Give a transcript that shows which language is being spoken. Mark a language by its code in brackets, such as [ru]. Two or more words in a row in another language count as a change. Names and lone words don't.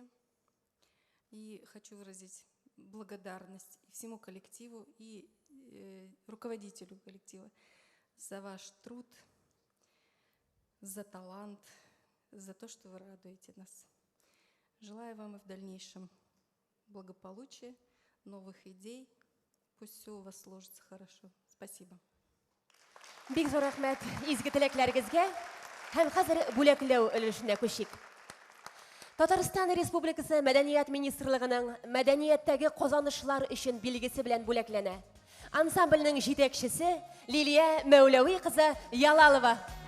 [ru] И хочу выразить благодарность и всему коллективу, и руководителю коллектива за ваш труд, за талант, за то, что вы радуете нас. Желаю вам и в дальнейшем благополучия, новых идей. Пусть все у вас сложится хорошо. Спасибо. [tt] Бик зур рәхмәт изге теләкләрегезгә һәм хәзер бүләкләү өлешенә күчик. Татарстан Республикасы Мәдәният министрлыгының мәдәнияттәге казанышлар өчен билгесе белән бүләкләнә. Ансамбльнең җитәкчесе Лилия Мәүләви кызы Ялалова.